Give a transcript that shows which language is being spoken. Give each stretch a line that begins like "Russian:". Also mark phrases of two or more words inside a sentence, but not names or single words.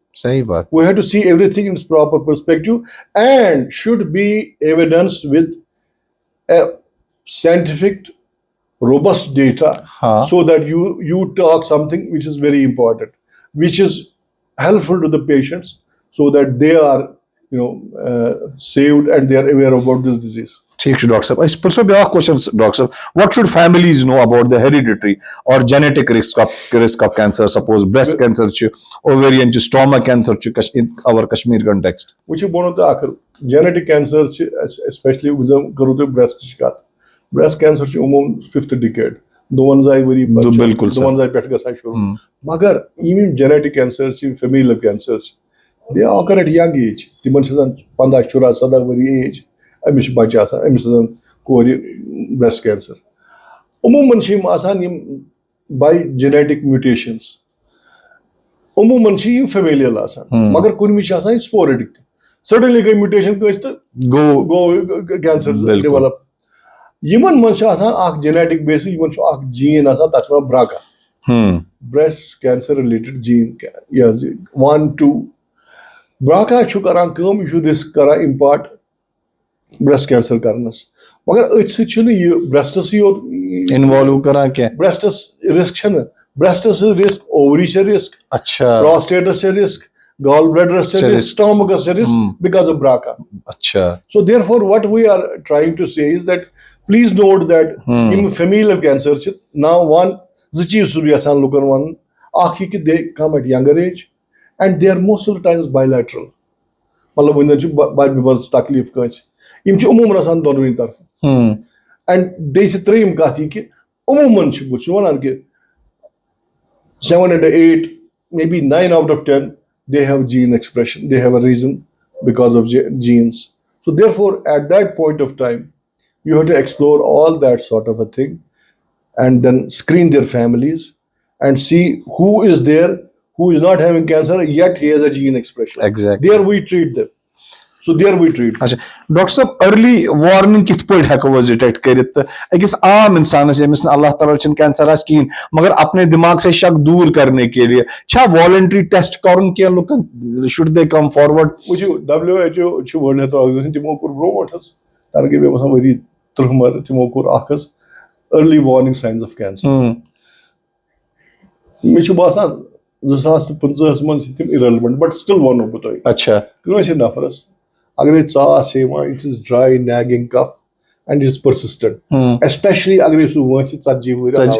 English: We have to see everything in its proper perspective and should be evidenced with a scientific, robust data so that you talk something which is very important, which is helpful to the patients so that they are saved and they are aware about this disease.
Kashmiri: ٹھیٖک چھُ ڈاکٹر صٲب أسۍ پرٛژھو بیٛاکھ کوسچن ڈاکٹر صٲب
English: what should families know about the hereditary or genetic risk of cancer? Suppose breast cancer چھُ ovarian چھُ stomach cancer چھُ in our Kashmir context.
Kashmiri: وٕچھِو بہٕ وَنو تۄہہِ اکھ
English: genetic cancer
Kashmiri: چھِ especially کٔرو تۄہہِ breastٕچ کَتھ
English: breast cancer
Kashmiri: چھُ عموٗمن 5th decade 2 ؤری بِلکُل 2 پٮ۪ٹھ گژھان شروٗع مگر یِم
English: genetic cancer
Kashmiri: چھِ
English: familial cancer
Kashmiri: چھِ
English: they occur at young age
Kashmiri: تِمن چھِ آسان 15 14 17 ؤری ایج أمِس چھُ بَچہِ آسان أمِس آسان کورِ
English: breast cancer
Kashmiri: عموٗمن چھِ یِم آسان یِم
English: by genetic mutations
Kashmiri: عموٗمن چھِ یِم familial آسان مگر کُنہِ وِزِ چھِ آسان یہِ sporadic تہِ suddenly گٔے mutation کٲنٛسہِ تہٕ گوٚو
English: cancer develop
Kashmiri: یِمن منٛز چھُ آسان اکھ
English: genetic basis
Kashmiri: یِمن چھُ اکھ gene آسان تَتھ چھِ وَنان
English: BRCA breast cancer related gene
Kashmiri: یہِ حظ یہِ 1 2 BRCA چھُ کران کٲم یہِ چھُ risk کران
English: impart breast cancer
Kashmiri: کرنس مگر أتھۍ سۭتۍ چھُنہٕ یہِ breastسٕے یوت involve کران کینٛہہ breastس risk چھنہٕ breastس risk ovary چھِ risk prostateس چھِ risk gallbladderس چھِ risk stomachs چھِ risk
English: because of BRCA. So therefore what we are trying to say is that please note that یِم familial cancer چھِ now one
Kashmiri: زٕ چیٖز چھُس بہٕ یژھان لُکن وَنُن اکھ یہِ کہِ
English: they come at younger age and they are most of the times bilateral
Kashmiri: مطلب وٕنۍ چھُ بَبہِ منٛز تکلیٖف کٲنٛسہِ یِم چھِ عموٗمن آسان دۄنوٕنی طرفہٕ اینڈ بیٚیہِ چھِ ترٛیِم کَتھ یہِ کہِ عموٗمن چھِ بہٕ چھُس وَنان کہِ
English: 7 out of 8 maybe 9 out of 10 they have gene expression they have a reason because of genes. So therefore at that point of time you have to explore all that sort of a thing and then screen their families and see who is there who is not having cancer yet he has a gene expression. Exactly. There we treat them. So there we treat.
Kashmiri: ڈاکٹر صٲب
English: early warning
Kashmiri: کِتھ پٲٹھۍ ہٮ۪کو أسۍ ڈِٹیکٹ کٔرِتھ تہٕ أکِس عام اِنسانس ییٚمِس نہٕ اللہ تعالیٰ چھُنہٕ کینسر آسہِ کِہینۍ مگر
Urdu: اپنے دِماغ سے شک دوٗر کرنے کے لیے
Kashmiri: چھا
English: voluntary test
Kashmiri: کرُن کینٛہہ لُکن
English: should they come forward?
Kashmiri: وٕچھِو WHO چھُ ورلڈ ہیلتھ آرگنایزیشن تِمو کوٚر برونٛٹھ حظ تَنہٕ گٔے مےٚ باسان ؤری 30 مگر تِمو کوٚر اکھ حظ
English: early warning signs of cancer
Kashmiri: مےٚ چھُ باسان 2015 منٛز چھِ تِم
English: irrelevant but still
Kashmiri: وَنو بہٕ تۄہہِ کٲنٛسہِ نفرس اگرے ژاس چھِ یِوان
English: it is dry nagging cough and it is persistent especially
Kashmiri: اگرے سُہ وٲنٛسہِ 40 ؤری